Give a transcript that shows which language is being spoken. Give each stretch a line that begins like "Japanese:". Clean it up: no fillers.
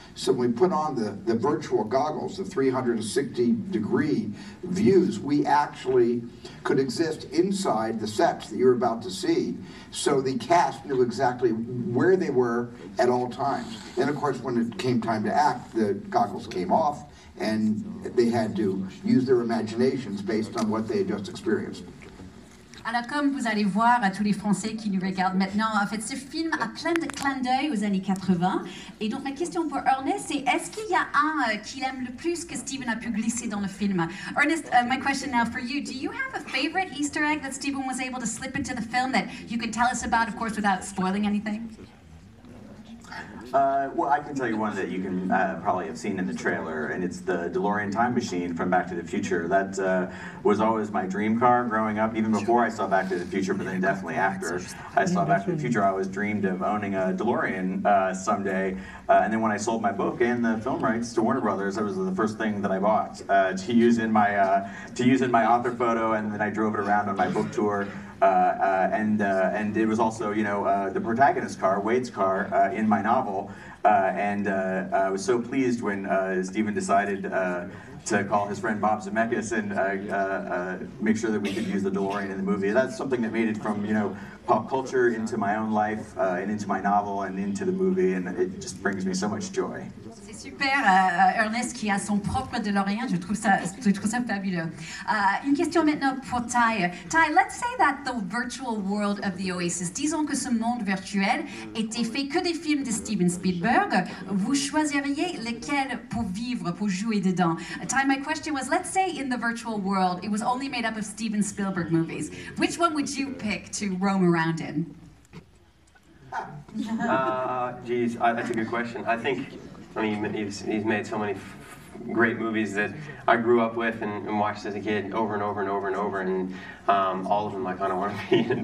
English: So when we put on the virtual goggles, the 360-degree views, we actually could exist inside the sets that you're about to see. So the cast knew exactly where they were at all times. And of course, when it came time to act, the goggles came off, and they had to use their imaginations based on what they had just experienced.
French: Alors, comme vous allez voir à tous les Français qui nous regardent maintenant, en fait, ce film a plein de clins d'œil aux années 80. Et donc, ma question pour Ernest, c'est est-ce qu'il y a un qu'il aime le plus que Steven a pu glisser dans le film?
English: Ernest, my question now for you, do you have a favorite Easter egg that Steven was able to slip into the film that you could tell us about, of course, without spoiling anything? Well, I can tell you one that you can probably have seen in the trailer, and it's the DeLorean time machine from Back to the Future. That was always my dream car growing up, even before I saw Back to the Future, but then definitely after I saw Back to the Future, I always dreamed of owning a DeLorean someday. And then when I sold my book and the film rights to Warner Brothers, that was the first thing that I bought to use in my author photo, and then I drove it around on my book tour. And it was also, the protagonist's car, Wade's car, in my novel. And I was so pleased when Steven decided to call his friend Bob Zemeckis and make sure that we could use the DeLorean in the movie. That's something that made it from, pop culture into my own life and into my novel and into the movie, and it just brings me so much joy.
French: C'est super, Ernest qui a son propre DeLorean, je trouve ça fabuleux. Une question maintenant pour Ty.
English: Ty, let's say that the virtual world of the Oasis,
French: disons que ce monde virtuel était fait que des films de Steven Spielberg, vous choisiriez lesquels pour vivre, pour jouer dedans?
English: Ty, my question was, let's say in the virtual world it was only made up of Steven Spielberg movies. Which one would you pick to roam around in? Geez, that's a good question. I mean, he's made so many great movies that I grew up with and watched as a kid over and over and over and over, and all of them I kind of want to be in.